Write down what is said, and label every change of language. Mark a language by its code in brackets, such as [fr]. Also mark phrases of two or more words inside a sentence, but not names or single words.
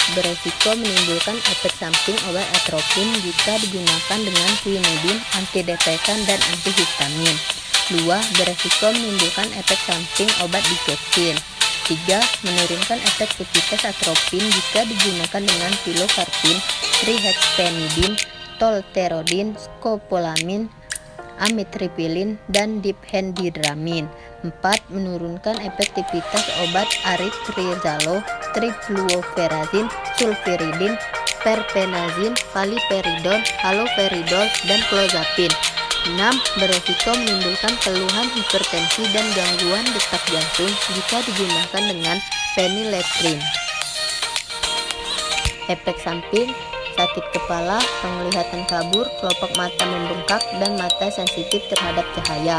[id] Beresiko menimbulkan efek samping obat atropin jika digunakan dengan quinidin, antidepresan dan antihistamin. 2. Beresiko menimbulkan efek samping obat dikepsin. 3. Menurunkan efektivitas atropin jika digunakan dengan pilocarpin, trihexyphenidim, tolterodin, skopolamin, amitriptilin, dan diphendidramin. 4. Menurunkan efektivitas obat aripiprazole, trifluoperazin, sulfiridin, perpenazin, paliperidol, haloperidol, dan clozapin. 6. Beresiko menimbulkan keluhan hipertensi dan gangguan detak jantung jika digunakan dengan phenylephrine. Efek samping: sakit kepala, penglihatan kabur, kelopak mata membengkak, dan mata sensitif terhadap cahaya.